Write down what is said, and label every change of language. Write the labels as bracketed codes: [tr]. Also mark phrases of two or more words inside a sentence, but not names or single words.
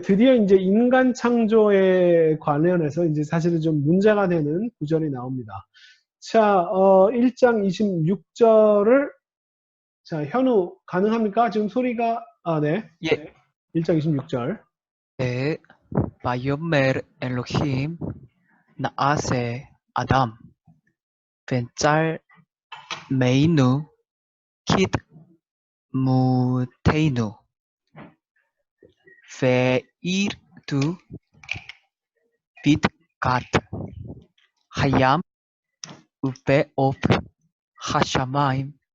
[ko] 드디어 이제 인간 창조에 관련해서 이제 사실은 좀 문제가 되는 구절이 나옵니다. 자, 1장 26절을 자, 현우 가능합니까? 지금 소리가 네. 예. 1장 26절. 네. [he] ויאמר אלוהים נעשה אדם ונצלמנו כדמותנו וירדו בדגת הים ובעוף השמיים